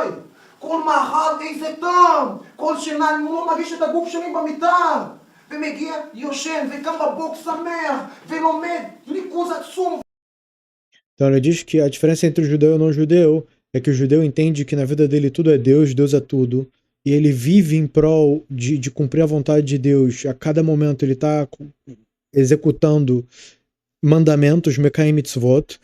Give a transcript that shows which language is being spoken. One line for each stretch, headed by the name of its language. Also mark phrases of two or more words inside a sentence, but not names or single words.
Hebrew: כל מאכל איזה טעם, כל שינה אני לא מרגיש את הגוף שלי במיטה, ומגיע יושן וקם בבוק שמח ולומד, ריכוז עצום.
Portuguese: Então ele diz que a diferença entre o judeu e o não judeu é que o judeu entende que na vida dele tudo é Deus é tudo, e ele vive em prol de cumprir a vontade de Deus. A cada momento ele está executando mandamentos,
Hebrew: מקיימים מצוות.